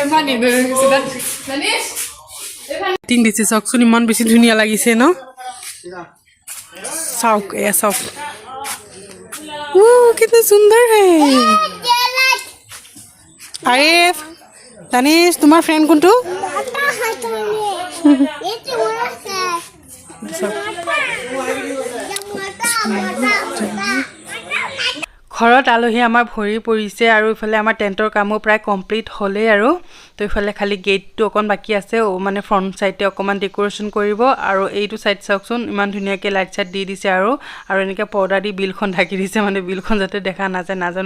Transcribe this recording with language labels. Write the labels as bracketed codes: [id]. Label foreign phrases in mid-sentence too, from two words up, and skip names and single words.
[as] টিং দিছে চাওকচোন ইমান বেছি ধুনীয়া লাগিছে ন চাওক এয়া চাওক [hi] कितना सुंदर है आरिफ दानिश तुम्हार फ्रेंड कौन तो [as] ঘৰত আলহী আমাৰ ভৰি পৰিছে আৰু ইফালে আমাৰ টেন্টৰ কামো প্ৰায় কমপ্লিট হ'লেই আৰু তো ইফালে খালি গেটটো অকণ বাকী আছে মানে ফ্ৰণ্ট সাইডে অকমান ডেকোৰেশ্যন কৰিব আৰু এইটো সাইড চাওকচোন ইমান ধুনীয়াকৈ লাইট চাইট দি দিছে আৰু এনেকৈ পৰ্দা দি বিলখন ঢাকি দিছে মানে বিলখন যাতে দেখা নাযায় নাজানো